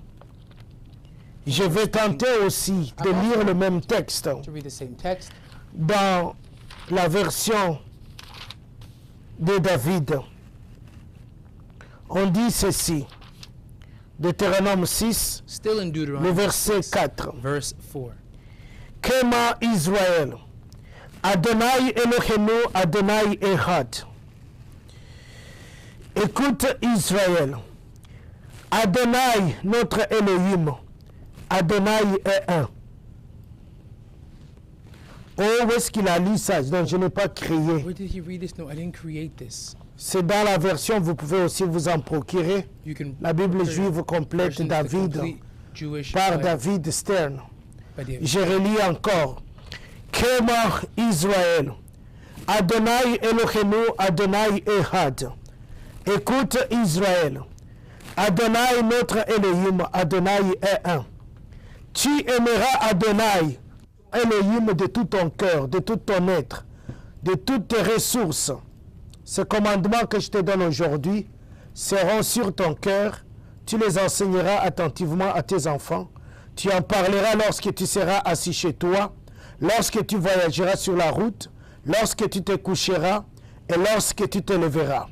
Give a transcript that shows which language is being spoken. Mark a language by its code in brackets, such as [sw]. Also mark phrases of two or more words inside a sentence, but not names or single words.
[fr] Je vais tenter aussi de lire le même texte [en] To read the same text [fr] dans la version de David. On dit ceci, Deutéronome 6, [en] still in [fr] le [en] Deuteronomy [fr] verset 6, 4. [en] verse 4. [he] שמע ישראל, אדוני אלוהינו, אדוני אחד. [fr] Écoute Israël, Adonai notre Elohim, Adonai est un. Oh, où est-ce qu'il a lu ça? Donc je n'ai pas créé. [en] Where did he read this? No, I didn't create this. [fr] C'est dans la version, vous pouvez aussi vous en procurer. [en] You can [fr] La Bible [en] procure [fr] juive complète [en] versions, the David complete Jewish [fr] par [en] Bible [fr] David Stern. [en] by David. [fr] Je relis encore. [he] שמע ישראל, אדוני אלוהינו, אדוני אחד. [fr] Écoute Israël, Adonai notre Elohim, Adonai est un. Tu aimeras Adonai, Elohim, de tout ton cœur, de tout ton être, de toutes tes ressources. Ces commandements que je te donne aujourd'hui seront sur ton cœur. Tu les enseigneras attentivement à tes enfants. Tu en parleras lorsque tu seras assis chez toi, lorsque tu voyageras sur la route, lorsque tu te coucheras et lorsque tu te leveras.